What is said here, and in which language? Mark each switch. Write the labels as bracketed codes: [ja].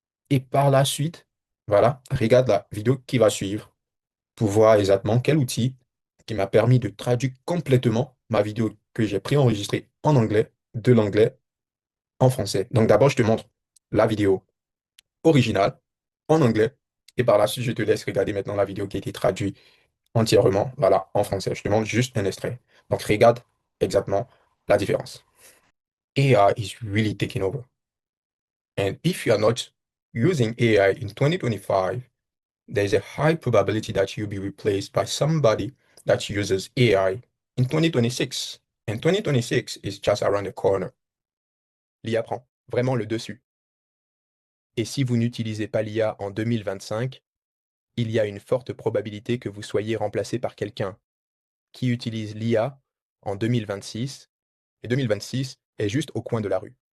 [fr] Et par la suite, voilà, regarde la vidéo qui va suivre pour voir exactement quel outil qui m'a permis de traduire complètement ma vidéo que j'ai préenregistrée en anglais, de l'anglais en français. Donc d'abord, je te montre la vidéo originale en anglais. Et par la suite, je te laisse regarder maintenant la vidéo qui a été traduite entièrement, voilà, en français. Je te montre juste un extrait. Donc regarde exactement la différence. [en] AI is really taking over. And if you are not using AI in 2025, there's a high probability that you'll be replaced by somebody that uses AI in 2026. And 2026 is just around the corner. [fr] L'IA prend vraiment le dessus. Et si vous n'utilisez pas l'IA en 2025, il y a une forte probabilité que vous soyez remplacé par quelqu'un qui utilise l'IA en 2026, et 2026 est juste au coin de la rue.